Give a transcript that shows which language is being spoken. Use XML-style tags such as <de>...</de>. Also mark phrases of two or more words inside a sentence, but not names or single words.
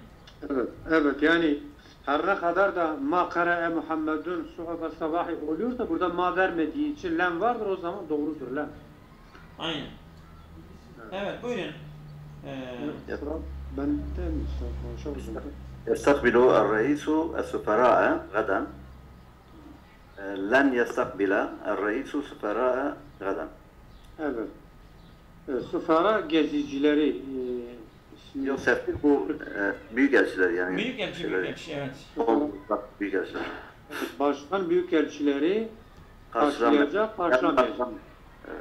<tr>Evet yani her ne kadar da</tr> <ar>ما قرأ</ar> <tr>Muhammed'in</tr> <ar>الصحف صباحا</ar> <tr>oluyor da burada ma vermediği için lem vardır, o zaman doğrudur lem. Aynen. Evet, buyurun. Ben de konuşalım.</tr> <ar>يستقبل الرئيس السفراء غدا. لن يستقبل الرئيس السفراء غدا.</ar> <tr>Evet. Sufara gezicileri Yok sefir bu büyükelçiler yani. Büyükelçi evet. Büyükelçiler. Başkan büyükelçileri karşılamayacak. Evet.</tr>